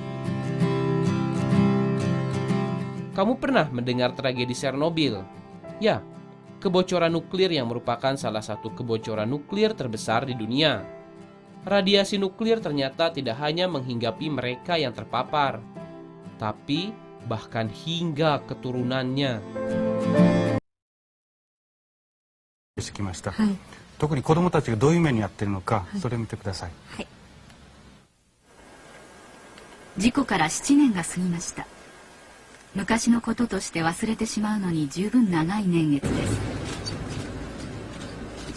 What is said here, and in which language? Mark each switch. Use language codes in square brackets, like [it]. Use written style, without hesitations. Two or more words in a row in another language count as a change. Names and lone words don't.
[id] Kamu pernah mendengar tragedi Chernobyl? Ya, kebocoran nuklir yang merupakan salah satu kebocoran nuklir terbesar di dunia. Radiasi nuklir ternyata tidak hanya menghinggapi mereka yang terpapar, tapi bahkan hingga keturunannya. [ja] してきました、はい、特に子どもたちがどういう目に遭っているのか、それを見てください。はい事故から7年が過ぎました。昔のこととして忘れてしまうのに十分長い年月です。